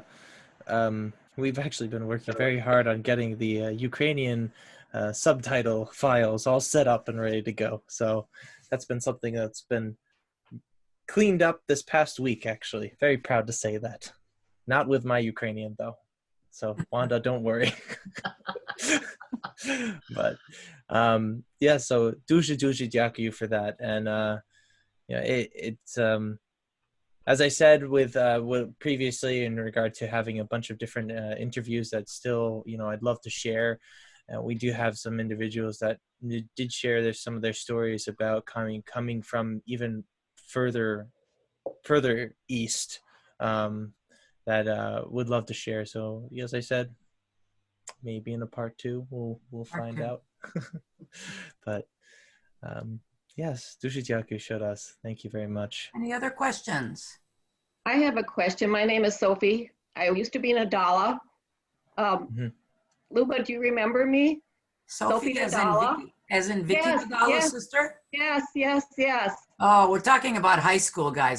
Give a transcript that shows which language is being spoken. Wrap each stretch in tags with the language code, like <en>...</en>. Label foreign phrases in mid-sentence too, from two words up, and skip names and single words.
<en>We've actually been working very hard on getting the Ukrainian subtitle files all set up and ready to go. So that's been something that's been cleaned up this past week, actually. Very proud to say that. Not with my Ukrainian, though. So Wanda, don't worry. But yeah, so</en> <uk>дуже дякую</uk> <en>for that. And yeah, it's as I said with previously in regard to having a bunch of different interviews that still, you know, I'd love to share. We do have some individuals that did share some of their stories about coming from even further east, that would love to share. So as I said, maybe in a part 2 we'll find out. But yes,</en> <uk>дуже дякую ще раз.</uk> <en>Thank you very much. Any other questions? I have a question. My name is Sophie. I used to be in Adala. Luba, do you remember me? Sophie Nadala? As in Vicky Nadala's sister? Yes, yes, yes. Oh, we're talking about high school, guys.</en>